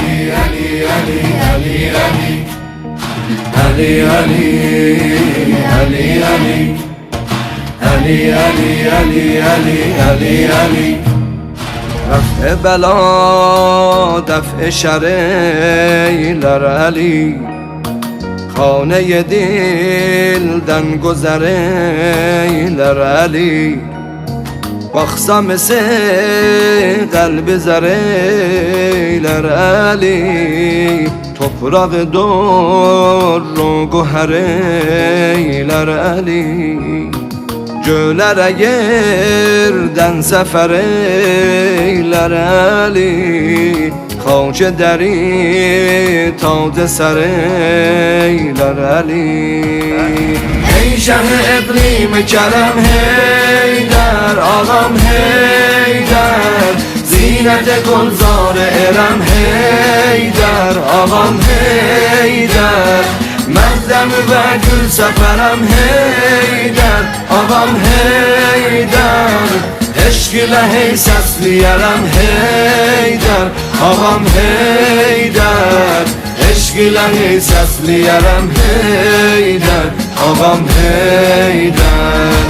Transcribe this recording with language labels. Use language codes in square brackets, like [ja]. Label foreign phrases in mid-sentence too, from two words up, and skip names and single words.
[tr] Ali, Ali, Ali, Ali, Ali, Ali, Ali, Ali, Ali, Ali, Ali, Ali. Raf'e bela, def'e şer eyler Ali. Khane-i dilden güzer eyler Ali. Baksam ise kalbi zar eyler Ali. Toprağı doğru güher eyler Ali. Göğlere yerden sefer eyler Ali. Xaç ederi tac ser eyler Ali. [az] Ey şah-ı iqlim kerem Heydər, ağam Heydər, zinət-i gülzar erem Heydər, ağam Heydər, məzdəm və gül səfərəm Heydər, ağam Heydər, eşq ilə hey səsliyərəm Heydər, ağam Heydər, eşq ilə hey səsliyərəm Heydər, ağam Heydər.